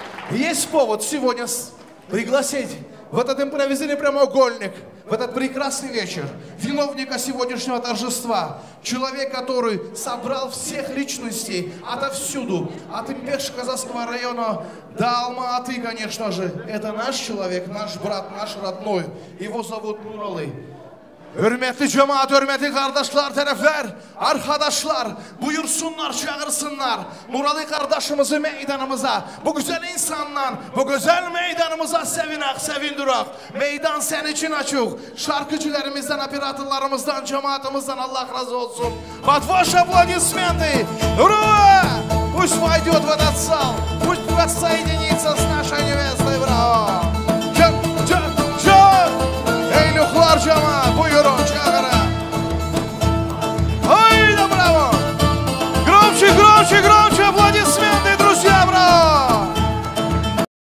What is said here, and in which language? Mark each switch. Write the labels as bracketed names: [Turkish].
[Russian] Есть повод сегодня пригласить в этот импровизированный прямоугольник, в этот прекрасный вечер, виновника сегодняшнего торжества, человек, который собрал всех личностей отовсюду, от Импеш-Казахского района до Алма-Аты, конечно же. Это наш человек, наш брат, наш родной. Его зовут Нуралы. [Turkish] Hürmetli cemaat, hürmetli kardeşler, taraflar, arkadaşlar, buyursunlar, çağırsınlar. Nuralı kardeşimizi meydanımıza, bu güzel insanla, bu güzel meydanımıza sevinak, sevindirak. Meydan senin için açık. Şarkıcılarımızdan, operatörlerimizden, cemaatimizden Allah razı olsun. [Russian] Под ваши аплодисменты! Ура! Пусть войдет в этот зал, пусть воссоединится с нашей невестой, браво! [Turkish] Eyluqlar cemaat, buyurun çağırın. Haydi bravo! [Russian] Громче, громче, громче аплодисменты, друзья, браво!